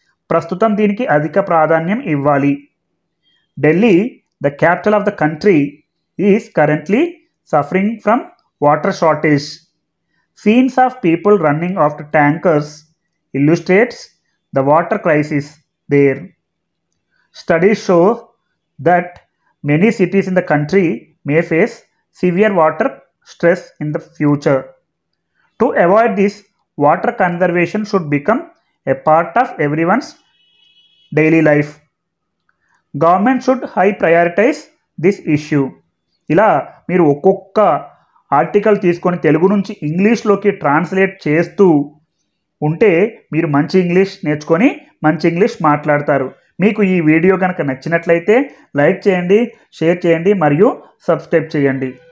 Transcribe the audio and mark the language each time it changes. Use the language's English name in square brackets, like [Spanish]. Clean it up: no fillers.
[Telugu] ప్రస్తుతం దీనికి అధిక ప్రాధాన్యం ఇవ్వాలి. [English] Delhi, the capital of the country, is currently suffering from water shortage. Scenes of people running after tankers illustrates the water crisis there. Studies show that many cities in the country may face severe water stress in the future. To avoid this, water conservation should become a part of everyone's daily life. Government should high prioritize this issue. [Telugu] ఇలా మీరు ఒక్కొక్క article తీసుకొని తెలుగు నుంచి ఇంగ్లీష్లోకి translate చేస్తూ ఉంటే మీరు మంచి English నేర్చుకొని మంచి ఇంగ్లీష్ మాట్లాడతారు. మీకు ఈ వీడియో కనుక నచ్చినట్లయితే లైక్ చేయండి, షేర్ చేయండి మరియు సబ్స్క్రైబ్ చేయండి.